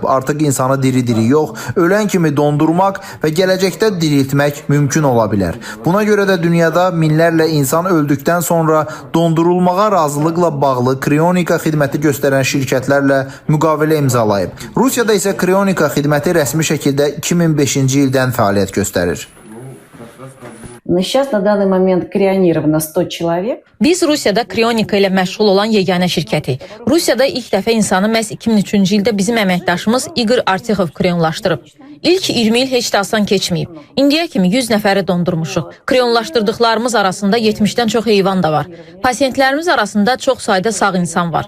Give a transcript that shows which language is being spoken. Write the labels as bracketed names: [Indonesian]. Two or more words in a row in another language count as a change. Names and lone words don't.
[Azerbaijani] Artıq insanı diri-diri yox, ölən kimi dondurmaq və gələcəkdə diriltmək mümkün ola bilər. Buna görə də dünyada minlərlə insan öldükdən sonra dondurulmağa razılıqla bağlı krionika xidməti göstərən şirkətlərlə müqavilə imzalayıb. Rusiyada isə krionika xidməti rəsmi şəkildə 2005-ci ildən fəaliyyət göstərir. [Russian] Сейчас на данный момент крионировано 100 человек. [Azerbaijani] Biz Rusiyada krionika ilə məşğul olan yeganə şirkətik. Rusiyada ilk dəfə insanı məhz 2003-cü ildə bizim əməkdaşımız Igor Artikhov krionlaşdırıb. İlk 20 il heç də asan keçməyib. İndiyə kimi 100 nəfəri dondurmuşuq. Krionlaşdırdıqlarımız arasında 70-dən çox heyvan da var. Pasientlərimiz arasında çox sayda sağ insan var.